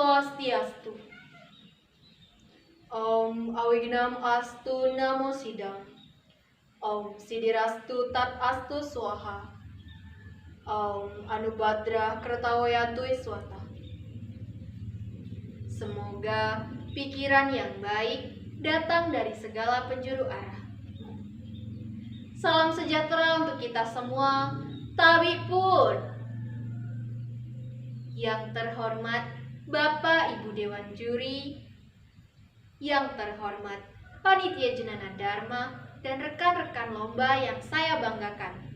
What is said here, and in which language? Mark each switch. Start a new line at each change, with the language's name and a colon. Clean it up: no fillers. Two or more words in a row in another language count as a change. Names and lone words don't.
Sanskrit: Swastiastu. Om Awignam Astu Namo Sidam. Om Sidirastu Tat Astu Swaha. Om Anubhadra Kertawayatu Iswata.
Indonesian: Semoga pikiran yang baik datang dari segala penjuru arah. Salam sejahtera untuk kita semua, tapi pun yang terhormat Bapak Ibu Dewan Juri, yang terhormat Panitia Jenana Dharma, dan rekan-rekan lomba yang saya banggakan.